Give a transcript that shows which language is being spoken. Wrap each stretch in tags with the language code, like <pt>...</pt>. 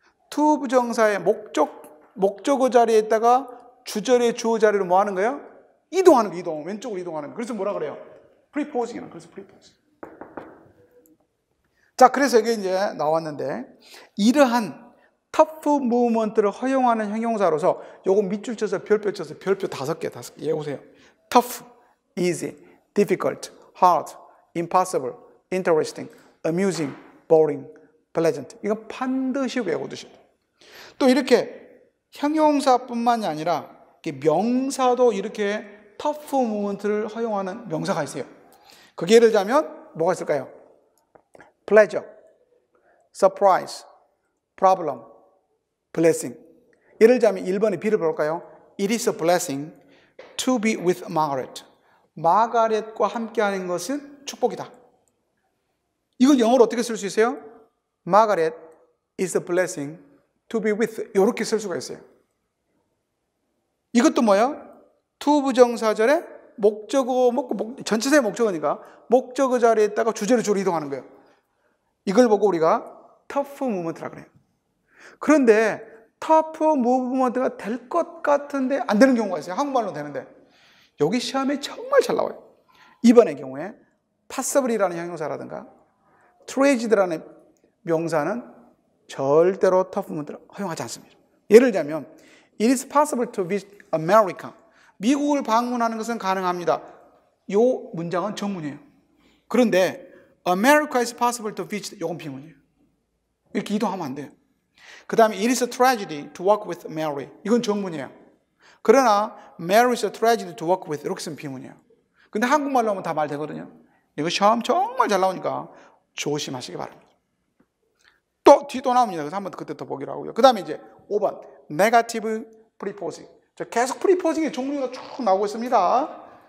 <ko>to 부정사의 목적어 자리에 있다가 주절의 주어 자리로 뭐 하는 거예요? 이동하는 거, 이동. 왼쪽으로 이동하는 거. 그래서 뭐라 그래요? preposing이나. 그래서 preposing. 자, 그래서 이게 이제 나왔는데, 이러한 tough movement를 허용하는 형용사로서 요거 밑줄 쳐서 별표 쳐서 별표 5개. 예, 보세요.</ko> <en>tough, easy, difficult, hard, impossible, interesting, amusing, boring, pleasant.</en> <ko>이건 반드시 외워두셔야 돼요. 또 이렇게 형용사뿐만이 아니라 명사도 이렇게 tough movement를 허용하는 명사가 있어요. 그게 예를 들자면 뭐가 있을까요?</ko> <en>pleasure, surprise, problem, blessing.</en> <ko>예를 들자면 1번의 B를 볼까요?</ko> <en>It is a blessing to be with Margaret.</en> <ko>마가렛과 함께하는 것은 축복이다. 이걸 영어로 어떻게 쓸 수 있어요?</ko> <en>Margaret is a blessing to be with.</en> <ko>이렇게 쓸 수가 있어요. 이것도 뭐야? to 부정사절에 목적어, 전체사의 목적어니까 목적어 자리에 있다가 주제로 주로 이동하는 거예요. 이걸 보고 우리가 tough movement라 그래요. 그런데 tough movement가 될 것 같은데 안 되는 경우가 있어요. 한국말로 되는데. 여기 시험에 정말 잘 나와요. 2번의 경우에 passible이라는 형용사라든가 traged라는 명사는 절대로 tough movement를 허용하지 않습니다. 예를 들자면</ko> <en>It is possible to visit America.</en> <ko>미국을 방문하는 것은 가능합니다. 이 문장은 정문이에요. 그런데</ko> <en>America is possible to visit.</en> <ko>이건 비문이에요. 이렇게 이동하면 안 돼요.</ko> <en>그 다음에 It is a tragedy to walk with Mary.</en> <ko>이건 정문이에요. 그러나</ko> <en>Mary is a tragedy to walk with.</en> <ko>이렇게 쓰면 비문이에요. 근데 한국말로 하면 다 말 되거든요. 이거 시험 정말 잘 나오니까 조심하시기 바랍니다. 뒤도 나옵니다. 그래서 한번 그때 더 보기로 하고요. 그 다음에 이제 5번 negative preposing. 계속 preposing의 종류가 쭉 나오고 있습니다.</ko>